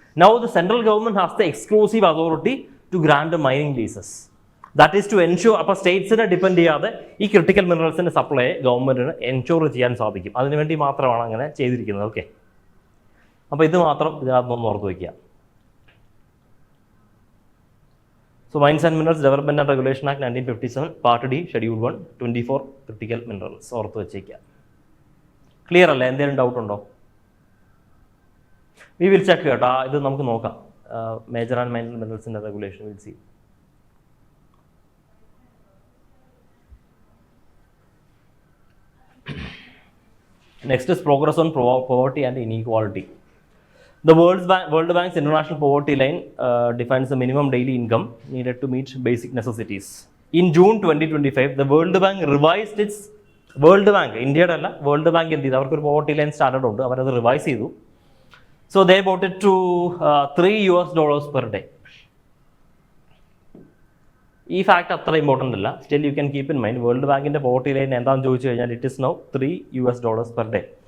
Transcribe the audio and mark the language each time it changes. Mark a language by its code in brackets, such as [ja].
[en] Now the central government has the exclusive authority to grant mining leases. That is to ensure. [ml] അപ്പോൾ സ്റ്റേറ്റ്സിനെ depend ചെയ്യാതെ ഈ critical മിനറൽസിൻ്റെ supply ഗവൺമെൻറ്റിന് ensure ചെയ്യാൻ സാധിക്കും. അതിനുവേണ്ടി മാത്രമാണ് അങ്ങനെ ചെയ്തിരിക്കുന്നത്. ഓക്കെ, അപ്പോൾ ഇത് മാത്രം ഇതിനകത്തൊന്ന് ഓർത്ത് വയ്ക്കുക. [en] So Mines and Minerals Development and Regulation Act 1957, Part D, Schedule 1, 24 critical minerals [ml] ഓർത്ത് വെച്ചേക്കുക. ക്ലിയർ അല്ലേ? എന്തെങ്കിലും ഡൗട്ട് ഉണ്ടോ? [en] we will check [ml] കേട്ടോ, ഇത് നമുക്ക് നോക്കാം. Major and minor മിനറൽസിൻ്റെ regulation will see. [en] Next is progress on poverty and inequality. The World Bank's International Poverty Line defines the minimum daily income needed to meet basic necessities. In June 2025, the World Bank revised its India's World Bank [ml] എന്ത് ചെയ്തു, അവർക്കൊരു poverty line standard ഉണ്ട്, അവരത് revise ചെയ്തു. [en] So they bought it to $3 per day. [ml] ഈ fact അത്ര important അല്ല, [en] Still you can keep in mind. [ml] World ബാങ്കിൻ്റെ പോവർട്ടി ലൈൻ എന്താണെന്ന് ചോദിച്ചു കഴിഞ്ഞാൽ [en] It is now $3 per day.